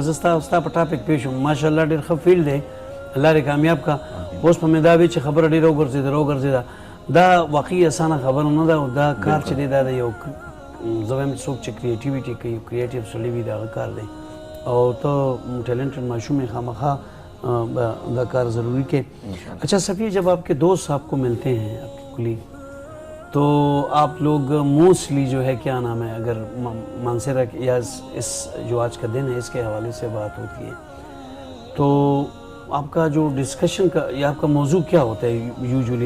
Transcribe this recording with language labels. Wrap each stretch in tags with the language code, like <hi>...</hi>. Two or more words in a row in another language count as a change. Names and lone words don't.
<ps>زه ستا په ټاپک پېښ شوم، ماشاءالله ډېر ښه فیلډ دی، الله دې کامیاب کا. اوس په مې دا وی چې خبره ډېره وګرځېده دا واقعي اسانه خبره نه ده. او دا کار چې دی دا د یو زه وایم څوک چې کریټیویټي کوي، کریټیو سړی وي د هغه کار دی. او ته ټیلنټډ ماشوم یې، خامخا دا کار ضروری کہ.</ps> <ur>اچھا صفیہ، جب آپ کے دوست آپ کو ملتے ہیں، آپ کے کلیگ، تو آپ لوگ موسٹلی جو ہے کیا نام ہے، اگر مانسیرا یا اس جو آج کا دن ہے اس کے حوالے سے بات ہوتی ہے تو آپ کا جو ڈسکشن کا یا آپ کا موضوع کیا ہوتا ہے یوزولی؟</ur>